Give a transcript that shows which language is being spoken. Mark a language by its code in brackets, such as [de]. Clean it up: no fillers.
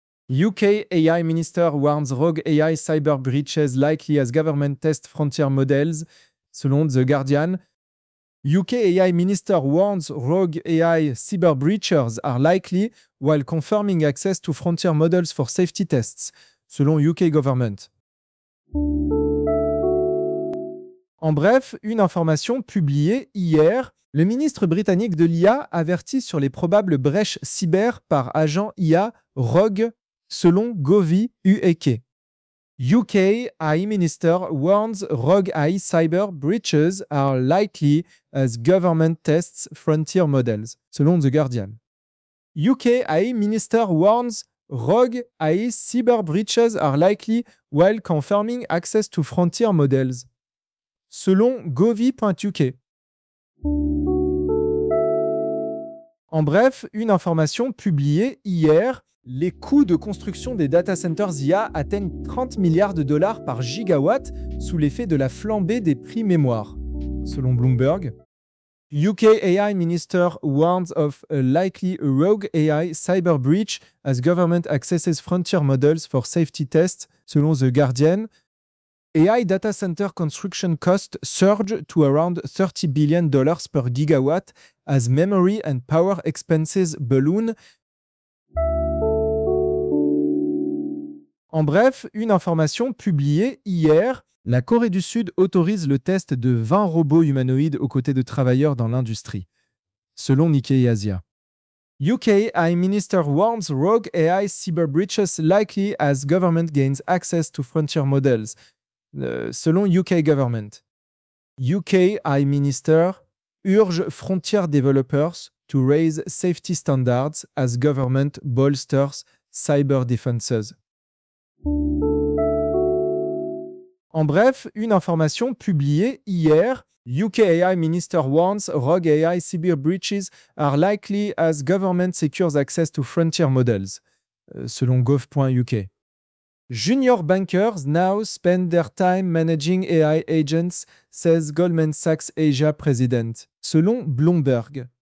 [en] UK AI minister warns rogue AI cyber breaches likely as government test frontier models, selon The Guardian. UK AI minister warns rogue AI cyber breaches are likely while confirming access to frontier models for safety tests, selon UK government. [fr] En bref, une information publiée hier, le ministre britannique de l'IA avertit sur les probables brèches cyber par agent IA rogue, selon Gov.UK. [en] UK AI minister warns rogue AI cyber breaches are likely as government tests frontier models, selon The Guardian. UK AI minister warns rogue AI cyber breaches are likely while confirming access to frontier models, selon Gov.UK. [fr] En bref, une information publiée hier, les coûts de construction des data centers IA atteignent $30 milliards par gigawatt sous l'effet de la flambée des prix mémoire, selon Bloomberg. [en] UK AI minister warns of a likely rogue AI cyber breach as government accesses frontier models for safety tests, selon The Guardian. AI data center construction costs surge to around $30 billion per gigawatt as memory and power expenses balloon. [fr] En bref, une information publiée hier. La Corée du Sud autorise le test de 20 robots humanoïdes aux côtés de travailleurs dans l'industrie, selon Nikkei Asia. [en] UK AI Minister warns rogue AI cyber breaches likely as government gains access to frontier models. Selon UK Government, UK AI Minister urge frontier developers to raise safety standards as government bolsters cyber defenses. [fr] En bref, une information publiée hier. [en] UK AI Minister warns rogue AI cyber breaches are likely as government secures access to frontier models, selon gov.uk. Junior bankers now spend their time managing AI agents, says Goldman Sachs Asia president, selon Bloomberg.